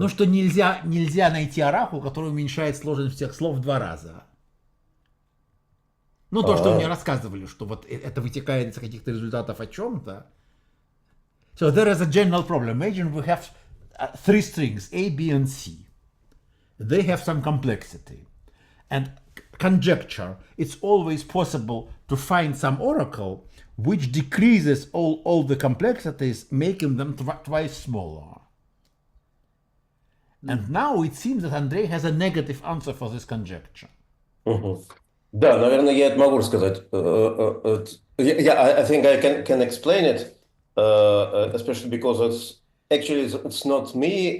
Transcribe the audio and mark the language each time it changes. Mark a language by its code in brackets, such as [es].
[ru] Ну, что нельзя найти араху, который уменьшает сложность всех слов в 2 раза. Ну, то, что вы мне рассказывали, что вот это вытекает из каких-то результатов о чем-то. [en] So there is a general problem. Imagine we have 3 strings, A, B, and C. They have some complexity. And conjecture, it's always possible to find some oracle which decreases all the complexities, making them twice smaller. And now it seems that Andrei has a negative answer for this conjecture. [ru] Да, наверное, я это могу рассказать. [en] I think I can explain it, especially because it's not me.